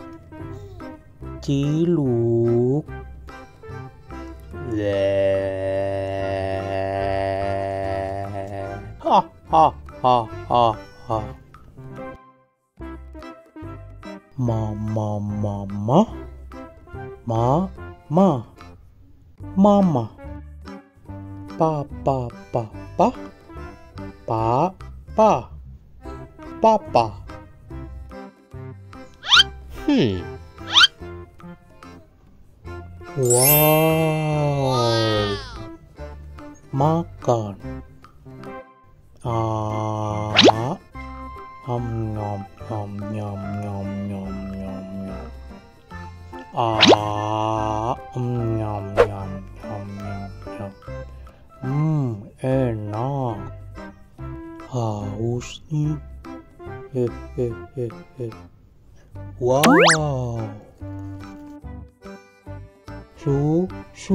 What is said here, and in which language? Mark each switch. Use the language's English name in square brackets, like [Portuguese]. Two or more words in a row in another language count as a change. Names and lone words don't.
[Indonesian] Ciluk, ha ha ha. Mama mama mama. Papa papa papa. Wow. Makan. Nom nom nom nom nom nom nom nom. Nom nom nom nom nom. Enak. Haus nih. Wow. Susu.